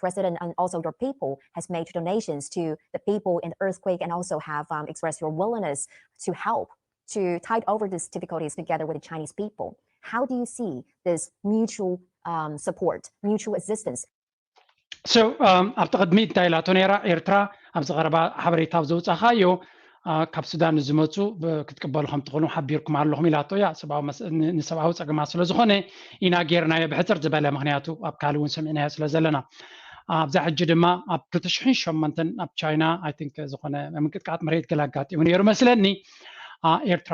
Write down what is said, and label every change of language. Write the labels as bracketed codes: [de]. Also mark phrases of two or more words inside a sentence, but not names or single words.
[en] President, and also your people has made donations to the people in the earthquake and also have expressed your willingness to help to tide over these difficulties together with the Chinese people. How do you see this mutual support, mutual assistance? [ti] So ኣብቲ ቅድሚት እንታይ ኢላቶ ነራ ኤርትራ ኣብዚ ቀረባ ሓበሬታ ዘውፃኻዮ ካብ ሱዳን ዝመፁ ክትቅበሉ ከም ትኽእሉ ሓቢርኩም ኣለኹም ኢላቶ እያ ንሰብኣዊ ፀገማት ስለ ዝኾነ ኢና ጌርናዮ ብሕፅር ዝበለ ምክንያቱ ኣብ ካልእ እውን ሰሚዕናዮ ስለ ዘለና ኣብዛ ሕጂ ድማ ኣብ 2008 ኣብ ቻይና [en] I think [ti] ዝኾነ ምንቅጥቃጥ መሬት ገለ ኣጋጢሙ ነይሩ መስለኒ ኤርትራ